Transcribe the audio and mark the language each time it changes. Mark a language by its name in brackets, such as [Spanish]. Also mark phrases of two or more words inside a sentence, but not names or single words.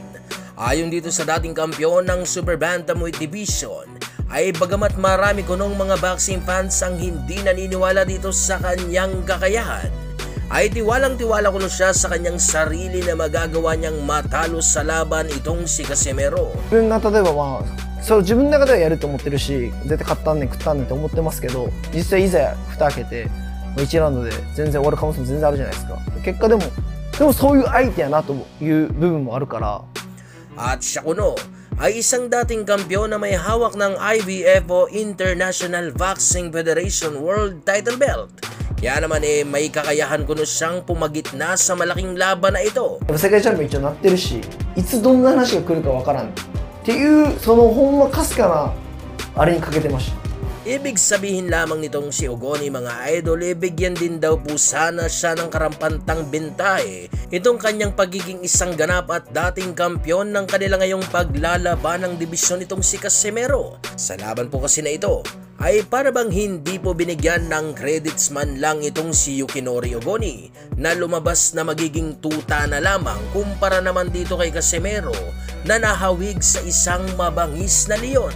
[Filipino] Ayon dito sa dating kampiyon ng Super Bantamweight Division, ay bagamat marami kunong mga [English] boxing fans [Filipino] ang hindi naniniwala dito sa kanyang kakayahan, ay tiwalang-tiwala kuno siya sa kanyang sarili na magagawa niyang matalo sa laban itong si Casimero. [Japanese] 自分の中ではやると思ってるし、絶対勝ったんねん食ったんねんって思ってますけど、実際いざ蓋開けて1ラウンドで全然終わる可能性も全然あるじゃないですか。結果でもそういう相手やなという部分もあるから。 [Filipino] At siya kuno ay isang dating kampiyon na may hawak ng IBF o International Boxing Federation World Title Belt. Kaya naman may kakayahan kuno siyang pumagitna sa malaking laban na ito. [Japanese] 世界チャンピオン一応なってるし、いつどんな話が来るかわからんっていうそのほんまかすかなあれにかけてました。 [Filipino] Ibig sabihin lamang nitong si Ogoni mga idol, bigyan din daw po sana siya ng karampatang bintahe itong kanyang pagiging isang ganap at dating kampiyon ng kanila ngayong paglalaban ng dibisyon nitong si Casimero. Sa laban po kasi na ito ay para bang hindi po binigyan ng credits man lang itong si Yukinori Ogoni na lumabas na magiging tuta na lamang kumpara naman dito kay Casimero na nahawig sa isang mabangis na leon.